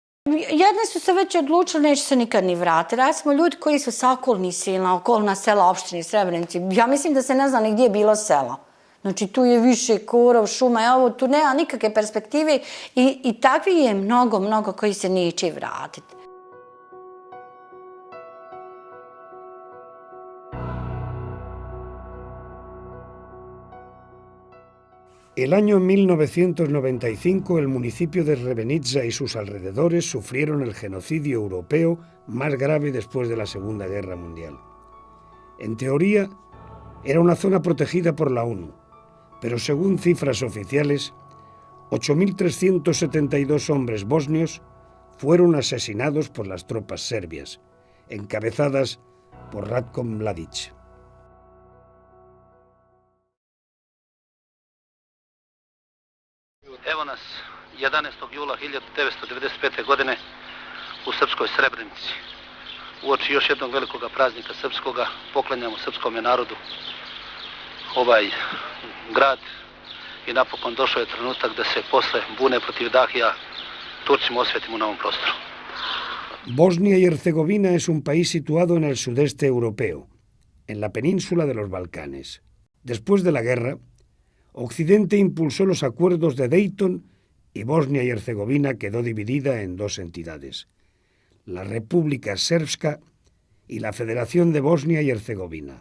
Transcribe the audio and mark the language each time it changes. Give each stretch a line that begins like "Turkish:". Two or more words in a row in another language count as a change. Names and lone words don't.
Bosnian: Jedni su se već odlučili, neće se nikad ni vratiti. Recimo, ljudi koji su sa okolnih sela, okolna sela, opštini, Srebrenici, ja mislim da se ne zna ni gdje je bilo sela. Znači, tu je više korov, šuma, ovo, tu nema nikakve perspektive i takvi je mnogo koji se neće vratiti.
Spanish: El año 1995 el municipio de Srebrenica y sus alrededores sufrieron el genocidio europeo más grave después de la Segunda Guerra Mundial. En teoría, era una zona protegida por la ONU, pero según cifras oficiales, 8.372 hombres bosnios fueron asesinados por las tropas serbias, encabezadas por Ratko Mladić.
Serbian: Evo nas 11. jula 1995. godine u srpskoj Srebrenici. Uoči još jednog velikog praznika srpskoga poklanjamo srpskom narodu ovaj grad i napokon došao je trenutak da se posle bune protiv Dahija Turcima osvetimo na ovom prostoru.
Spanish: Bosnia y Herzegovina es un país situado en el sudeste europeo, en la península de los Balcanes. Después de la guerra, Occidente impulsó los acuerdos de Dayton y Bosnia y Herzegovina quedó dividida en dos entidades, la República Srpska y la Federación de Bosnia y Herzegovina.